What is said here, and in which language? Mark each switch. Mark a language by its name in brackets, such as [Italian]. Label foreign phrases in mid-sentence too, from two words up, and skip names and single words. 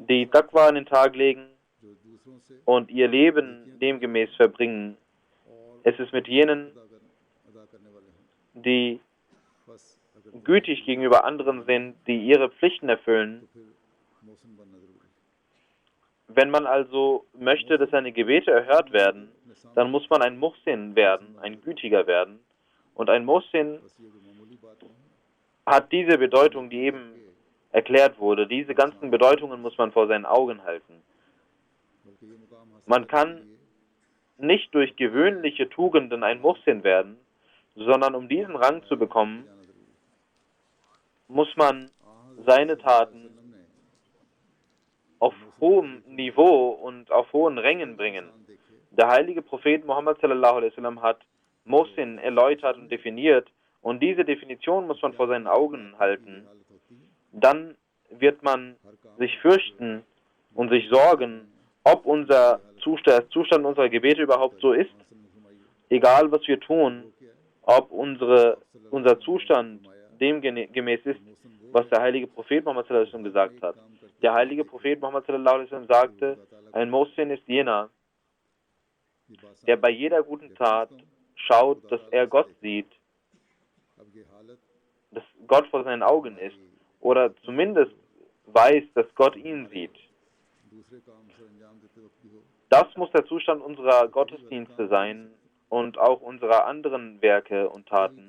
[German] die Taqwa an den Tag legen [Urdu] جو دوسروں سے [German] und ihr Leben demgemäß verbringen. [Urdu] और [German] Es ist mit jenen, [Urdu] ادا کرنے والے ہیں [German] die [Urdu] بس اگر [German] gütig gegenüber anderen sind, die ihre Pflichten erfüllen. [Urdu] پھر موسم بننا ضروری ہے [German] Wenn man also möchte, dass seine Gebete erhört werden, dann muss man ein Muhsin werden, ein Gütiger werden. Und ein Muhsin hat diese Bedeutung, die eben erklärt wurde. Diese ganzen Bedeutungen muss man vor seinen Augen halten. Man kann nicht durch gewöhnliche Tugenden ein Muhsin werden, sondern um diesen Rang zu bekommen, muss man seine Taten auf hohem Niveau und auf hohen Rängen bringen. Der heilige Prophet Muhammad [Arabic] sallallahu alaihi wasallam [German] hat Muhsin erläutert und definiert, und diese Definition muss man vor seinen Augen halten. Dann wird man sich fürchten und sich sorgen, ob der Zustand unserer Gebete überhaupt so ist, egal was wir tun, ob unser Zustand dem gemäß ist, was der heilige Prophet Muhammad [Arabic] sallallahu alaihi wasallam [German] gesagt hat. Der heilige Prophet Muhammad [Arabic] sallallahu alaihi wasallam [German] sagte, ein Muhsin ist jener, der bei jeder guten Tat schaut, dass er Gott sieht, dass Gott vor seinen Augen ist, oder zumindest weiß, dass Gott ihn sieht. Das muss der Zustand unserer Gottesdienste sein und auch unserer anderen Werke und Taten.